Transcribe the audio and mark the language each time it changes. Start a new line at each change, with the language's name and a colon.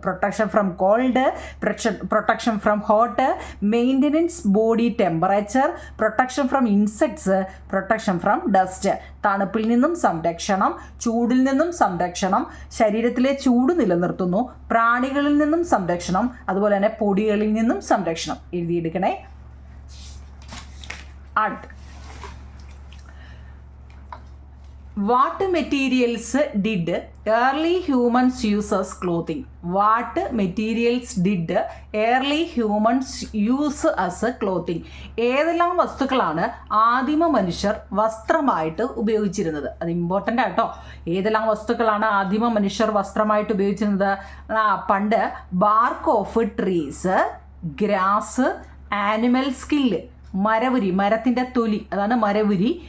English: protection from cold, protection from hot, maintenance body temperature, protection from insects, protection from dust,
Malayalam: തണുപ്പിൽ നിന്നും സംരക്ഷണം, ചൂടിൽ നിന്നും സംരക്ഷണം, ശരീരത്തിലെ ചൂട് നിലനിർത്തുന്നു, പ്രാണികളിൽ നിന്നും സംരക്ഷണം, അതുപോലെ തന്നെ പൊടികളിൽ നിന്നും സംരക്ഷണം. എഴുതിയെടുക്കണേ.
English: അടുത്ത്, What materials did early humans use as clothing? What materials did early humans use as clothing?
Malayalam: ഏതെല്ലാം വസ്തുക്കളാണ് ആദിമ മനുഷ്യർ വസ്ത്രമായിട്ട് ഉപയോഗിച്ചിരുന്നത്? അത് ഇമ്പോർട്ടൻ്റ് ആട്ടോ. ഏതെല്ലാം വസ്തുക്കളാണ് ആദിമ മനുഷ്യർ വസ്ത്രമായിട്ട് ഉപയോഗിച്ചിരുന്നത്? പണ്ട്
English: bark of trees, grass, animal skill,
Malayalam: മരവുരി, മരത്തിൻ്റെ തൊലി, അതാണ് മരവുരി.